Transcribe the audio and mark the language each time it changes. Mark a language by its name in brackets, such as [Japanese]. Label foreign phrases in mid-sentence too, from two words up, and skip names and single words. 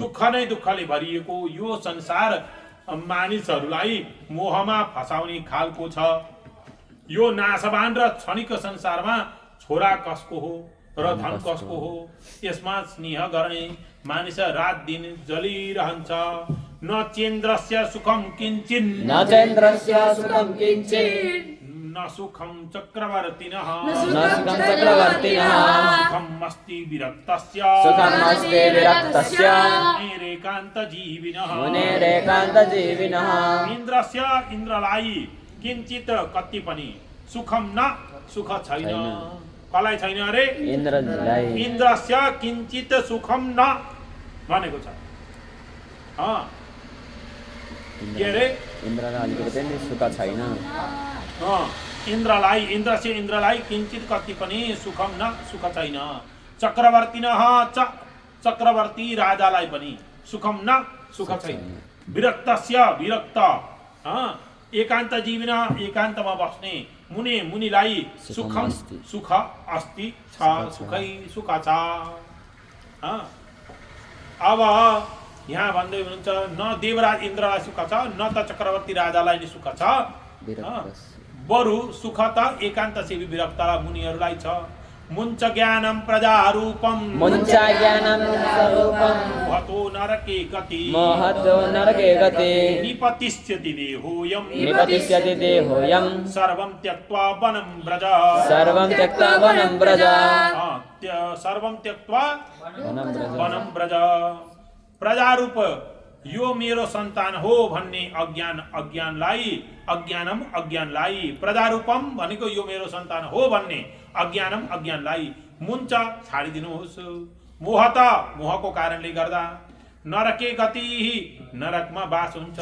[Nepali] दुःख नै दुःखले भरिएको यो संसार मानिसहरूलाई मोहमा फसाउने खालको छ। यो नाशवान र क्षणिक संसारमा छोरा कसको हो र धन कसको हो, यसमा स्नेह गर्ने मानिस रात दिन जलिरहन्छ। [Sanskrit] न चेन्द्रस्य सुखम किञ्चिन् न सुखम चक्रवर्तिनः सुखम अस्ति विरक्तस्य मुनेरेकान्तजीविनः इन्द्रस्य इन्द्रलाई किञ्चित [Nepali] कति पनि [Sanskrit] सुखम न [Nepali] सुख छैन। कसलाई छैन अरे? इन्द्रस्य किञ्चित सुखम न भनेको छ। के अरे? इन्द्रलाई सुख छैन। इन्द्रलाई किञ्चित कति पनि सुखम न सुख छैन। चक्रवर्तिनः चक्रवर्ती राजालाई पनि सुखम न सुख छैन। विरक्तस्य विरक्त एकान्त जीविन एकान्तमा बस्ने मुनिलाई सुखम सुख अस्ति छ, सुखै सुख छ। अब यहाँ भन्दै हुनुहुन्छ न देवराज इन्द्रलाई सुख छ न त चक्रवर्ती राजालाई नि सुख छ। बरु सुख त एकान्त सेवी विरक्त मुनिहरूलाई छ। [Sanskrit] मुञ्च ज्ञानम प्रजारूपम महतो नरके गति निपतिष्यति देहोऽयं सर्वं त्यक्त्वा वनं व्रज [Nepali] प्रजारूप यो मेरो सन्तान हो भन्ने अज्ञानलाई प्रजारूपम भनेको यो मेरो सन्तान हो भन्ने अज्ञानलाई मुञ्च छाडिदिनुहोस्। मोहको कारणले गर्दा नरके गति नरकमा बास हुन्छ।